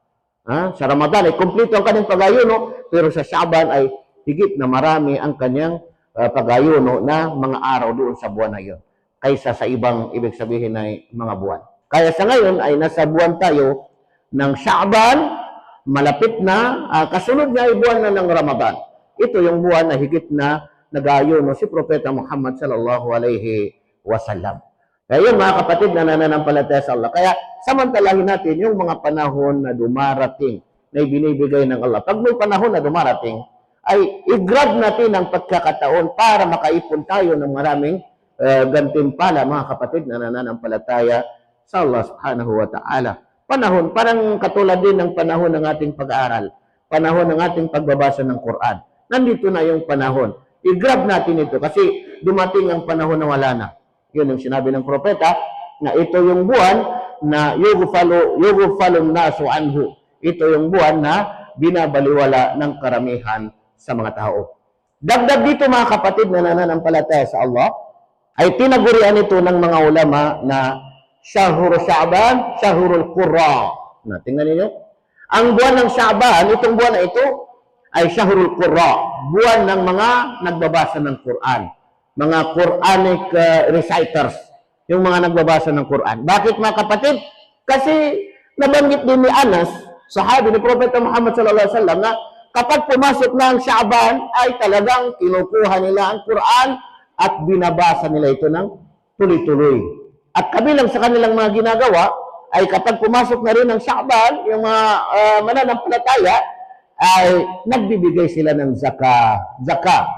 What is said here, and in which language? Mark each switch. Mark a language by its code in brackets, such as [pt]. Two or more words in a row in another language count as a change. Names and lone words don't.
[tl] Sa Ramadan ay kumpleto ang kanyang pag-ayuno, pero sa Sha'ban ay higit na marami ang kanyang pag-ayuno na mga araw doon sa buwan na iyon, kaysa sa ibang ibig sabihin ay mga buwan. Kaya sa ngayon ay nasa buwan tayo ng Sha'ban, malapit na, kasunod niya ay buwan na ng Ramadan. Ito yung buwan na higit na nag-ayuno si Propeta Muhammad [ar] صلى الله عليه وسلم. [tl] Kaya yun mga kapatid na nananampalataya sa Allah. Kaya samantalahin natin yung mga panahon na dumarating na ibinibigay ng Allah. Pag may panahon na dumarating, ay i-grab natin ang pagkakataon para makaipon tayo ng maraming gantimpala mga kapatid na nananampalataya sa Allah [ar] سبحانه وتعالى. [tl] Panahon, parang katulad din ng panahon ng ating pag-aaral, panahon ng ating pagbabasa ng Quran. Nandito na yung panahon. I-grab natin ito kasi dumating ang panahon na wala na. Yun yung sinabi ng propeta na ito yung buwan na [ar] يغفل الناس عنه. [tl] Ito yung buwan na binabaliwala ng karamihan sa mga tao. Dagdag dito mga kapatid na nananampalataya sa Allah, ay tinagurian ito ng mga ulama na [ar] شهر شعبان، شهر القراء. [tl] Tingnan niyo. Ang buwan ng Sha'ban, itong buwan na ito, ay [ar] شهر القراء. [tl] Buwan ng mga nagbabasa ng Quran. [en] Mga Quranic reciters. [tl] Yung mga nagbabasa ng Quran. Bakit mga kapatid? Kasi nabanggit din ni Anas, sahabi ni Propeta Muhammad [ar] صلى الله عليه وسلم, [tl] na kapag pumasok na ang Sha'ban, ay talagang kinukuha nila ang Quran at binabasa nila ito ng tuloy-tuloy. At kabilang sa kanilang mga ginagawa, ay kapag pumasok na rin ang Sha'ban, yung mga mananampalataya, ay nagbibigay sila ng zakah.